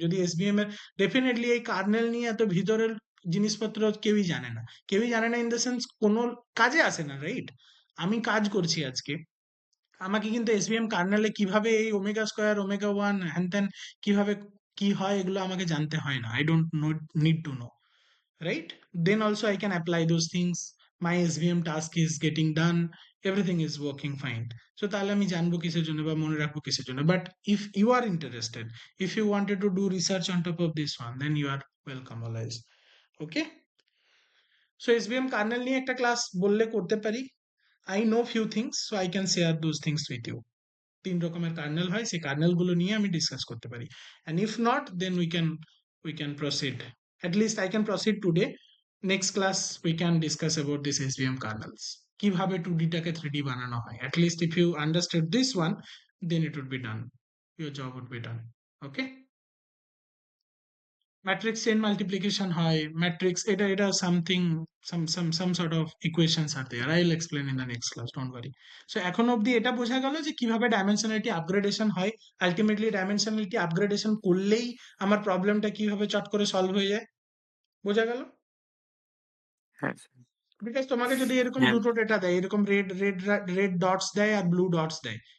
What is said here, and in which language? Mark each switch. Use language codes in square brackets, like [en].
[bn] যদি এসভিএম এর ডেফিনেটলি এই কার্নেল নিয়ে এত ভিতরের জিনিসপত্র কেউই জানে না, কেউই জানে না ইন দ্য সেন্স কোনো কাজে আসে না, রাইট? আমি কাজ করছি আজকে, আমাকে কিন্তু এসভিএম কার্নেলে কিভাবে এই ওমেগা স্কোয়ার ওমেগা ওয়ান হ্যান ত্যান কিভাবে কি হয় এগুলো আমাকে জানতে হয় না, [en] I don't need to know, right? Then also I can apply those things, my SVM task is getting done, everything is working fine. So [bn] তাহলে আমি জানবো কিসের জন্য [en] বা মনে রাখবো কিসের জন্য, but if you are interested, if you wanted to do research on top of this one, then you are welcome always. Okay, so SVM kernel [bn] নিয়ে একটা ক্লাস বললে করতে পারি, [en] I know few things, so I can share those things with you. [bn] 3 রকমের kernel হয়, সেই kernel গুলো নিয়ে আমি ডিসকাস করতে পারি, [en] and if not, then we can proceed, at least I can proceed today. Next class we can discuss about this SVM kernels, [bn] কিভাবে 2D টাকে 3D বানানো হয়, [en] at least if you understood this one, then it would be done, your job would be done. Okay, matrix chain multiplication হয়, matrix এটা something, some sort of equations are there, I will explain in the next class, don't worry. [bn] So এখন অবধি এটা বোঝা গেল যে কিভাবে dimensionality upgradation হয়, আলটিমেটলি ডাইমেনশনালিটি আপগ্রেডেশন করলেই আমার প্রবলেমটা কিভাবে চট করে সলভ হয়ে যায়, বোঝা গেল? হ্যাঁ স্যার। বিকজ তোমাকে যদি এরকম হ্যাঁ। দুটো ডেটা দেয়, এরকম রেড রেড রেড ডটস দেয় আর ব্লু ডটস দেয়,